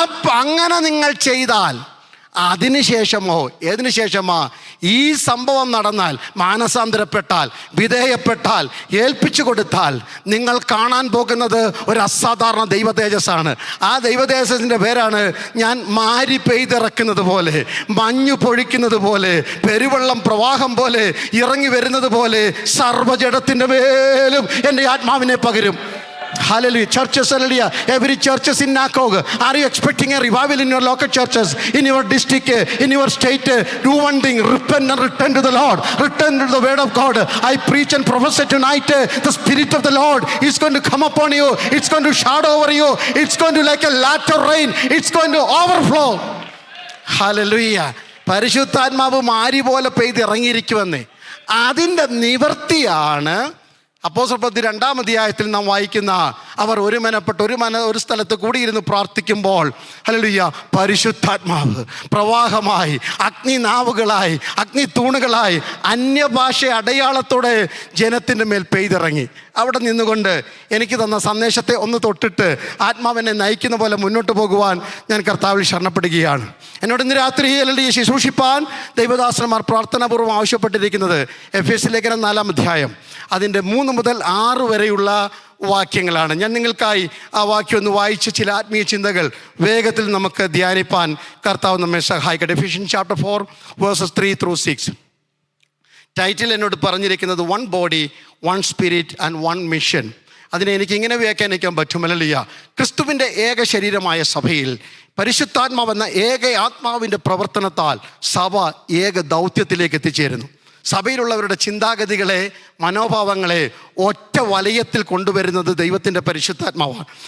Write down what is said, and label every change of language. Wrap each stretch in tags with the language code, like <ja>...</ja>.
<ml>അങ്ങനെ നിങ്ങൾ ചെയ്താൽ അതിനുശേഷമോ ഏതിനു ശേഷമോ ഈ സംഭവം നടന്നാൽ, മാനസാന്തരപ്പെട്ടാൽ, വിധേയപ്പെട്ടാൽ, ഏൽപ്പിച്ചു കൊടുത്താൽ നിങ്ങൾ കാണാൻ പോകുന്നത് ഒരു അസാധാരണ ദൈവ തേജസ്സാണ്. ആ ദൈവ തേജസ്സിൻ്റെ പേരാണ് ഞാൻ മാരി പെയ്തിറക്കുന്നത് പോലെ, മഞ്ഞു പൊഴിക്കുന്നത് പോലെ, പെരുവെള്ളം പ്രവാഹം പോലെ ഇറങ്ങി വരുന്നത് പോലെ സർവ്വജഡത്തിൻ്റെ മേലും എൻ്റെ ആത്മാവിനെ പകരും.</ml> <en>Hallelujah. Churches, hallelujah. Every churches in Nakog, are you expecting a revival in your local churches, in your district, in your state? Do one thing, repent and return to the Lord. Return to the word of God. I preach and prophesy tonight, the Spirit of the Lord is going to come upon you. It's going to shadow over you. It's going to like a latter rain. It's going to overflow. Hallelujah.</en> <ml>പരിശുദ്ധാത്മാവ് മാരി പോലെ പെയ്ത് ഇറങ്ങിയിരിക്കുമെന്നേ. അതിൻ്റെ നിവൃത്തിയാണ് അപ്പോസ്തലപ്രവൃത്തി 2-ാം അധ്യായത്തിൽ നാം വായിക്കുന്ന അവർ ഒരു സ്ഥലത്ത് കൂടിയിരുന്ന് പ്രാർത്ഥിക്കുമ്പോൾ ഹല്ലേലൂയ പരിശുദ്ധാത്മാവ് പ്രവാഹമായി, അഗ്നിനാവുകളായി, അഗ്നിത്തൂണുകളായി, അന്യഭാഷ അടയാളത്തോടെ ജനത്തിൻ്റെ മേൽ പെയ്തിറങ്ങി. അവിടെ നിന്നുകൊണ്ട് എനിക്ക് തന്ന സന്ദേശത്തെ ഒന്ന് തൊട്ടിട്ട് ആത്മാവിനെ നയിക്കുന്ന പോലെ മുന്നോട്ട് പോകുവാൻ ഞാൻ കർത്താവിൽ ശരണപ്പെടുകയാണ്. എന്നോട് ഇന്ന് രാത്രി ഹല്ലേലൂയ ശുശ്രൂഷിപ്പാൻ ദൈവദാസന്മാർ പ്രാർത്ഥനാപൂർവ്വം ആവശ്യപ്പെട്ടിരിക്കുന്നത് എഫേസ്യ ലേഖനം 4-ാം അധ്യായം അതിൻ്റെ 3 മുതൽ 6 വരെയുള്ള വാക്യങ്ങളാണ്. ഞാൻ നിങ്ങൾക്കായി ആ വാക്യം ഒന്ന് വായിച്ച് ചില ആത്മീയ ചിന്തകൾ വേഗത്തിൽ നമുക്ക് ധ്യാനിപ്പാൻ കർത്താവ് നമ്മെ സഹായിക്കട്ടെ.</ml> <en>Ephesians chapter 4 verses 3-6.</en> <ml>ടൈറ്റിൽ എന്നോട് പറഞ്ഞിരിക്കുന്നത്</ml> <en>1 body, 1 spirit and 1 mission.</en> <ml>അതിനെ എനിക്ക് ഇങ്ങനെ വ്യാഖ്യാനിക്കാൻ പറ്റുമല്ല. ക്രിസ്തുവിൻ്റെ ഏക ശരീരമായ സഭയിൽ പരിശുദ്ധാത്മാവെന്ന ഏക ആത്മാവിൻ്റെ പ്രവർത്തനത്താൽ സഭ ഏക ദൗത്യത്തിലേക്ക് എത്തിച്ചേരുന്നു. സഭയിലുള്ളവരുടെ ചിന്താഗതികളെ, മനോഭാവങ്ങളെ ഒറ്റ വലയത്തിൽ കൊണ്ടുവരുന്നത് ദൈവത്തിൻ്റെ പരിശുദ്ധാത്മാവാണ്.</ml>